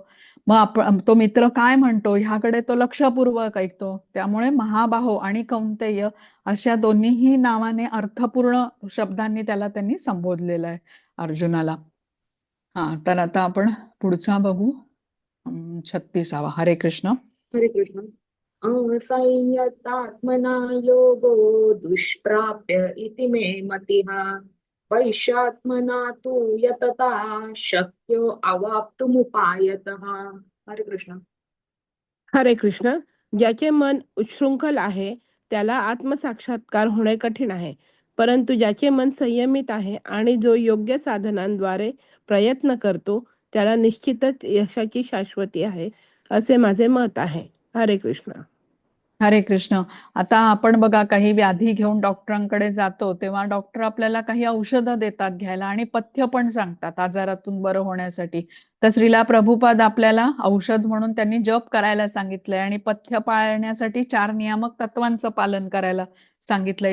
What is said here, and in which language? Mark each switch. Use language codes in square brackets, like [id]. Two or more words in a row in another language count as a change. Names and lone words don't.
[mr] मग तो मित्र काय म्हणतो ह्याकडे तो लक्षपूर्वक ऐकतो. त्यामुळे महाबाहो आणि कौंतेय अशा दोन्हीही नावाने अर्थपूर्ण शब्दांनी त्याला त्यांनी संबोधलेलं आहे अर्जुनाला. तर आता आपण पुढचा बघू. 36वा. [sa] हरे कृष्ण. हरे कृष्ण. असंयतात्मना योगो दुष्प्राप्य इति मे मतिः वैशात्मना तु यतता शक्यो अवाप्तुमुपायतः. हरे कृष्ण. हरे कृष्ण. [mr] ज्याचे मन उच्छृंखल आहे त्याला आत्मसाक्षात्कार होणे कठीण आहे, परंतु ज्याचे मन संयमित आहे आणि जो योग्य साधनांद्वारे प्रयत्न करतो त्याला निश्चितच यशाची शाश्वती आहे, असे माझे मत आहे. [sa] हरे कृष्ण. हरे कृष्ण. [mr] आता आपण बघा काही व्याधी घेऊन डॉक्टरांकडे जातो तेव्हा डॉक्टर आपल्याला काही औषधं देतात घ्यायला आणि पथ्य पण सांगतात आजारातून बरं होण्यासाठी. तर श्रीला प्रभुपाद आपल्याला औषध म्हणून त्यांनी जप करायला सांगितलंय आणि पथ्य पाळण्यासाठी 4 नियामक तत्वांचं पालन करायला सांगितलंय.